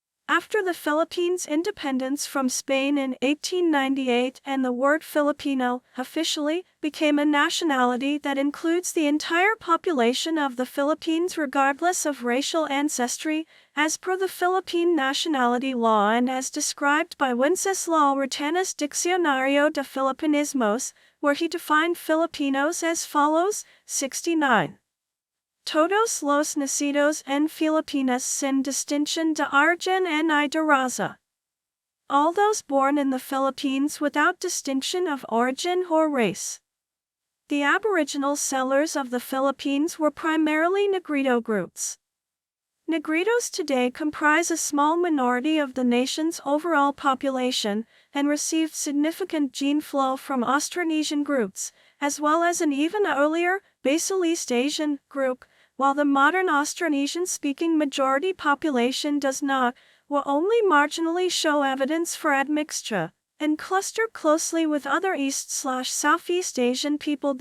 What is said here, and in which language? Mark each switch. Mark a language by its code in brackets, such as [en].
[en] After the Philippines' independence from Spain in 1898 and the word Filipino, officially, became a nationality that includes the entire population of the Philippines regardless of racial ancestry, as per the Philippine nationality law and as described by Wenceslao Retanas' Diccionario de Filipinismos, where he defined Filipinos as follows, 69. [es] Todos los nacidos en Filipinas sin distinción de origen ni de raza. [en] All those born in the Philippines without distinction of origin or race. The Aboriginal settlers of the Philippines were primarily Negrito groups. Negritos today comprise a small minority of the nation's overall population and received significant gene flow from Austronesian groups, as well as an even earlier, Basal East Asian group, while the modern Austronesian-speaking majority population does not, will only marginally show evidence for admixture, and cluster closely with other East/Southeast Asian people.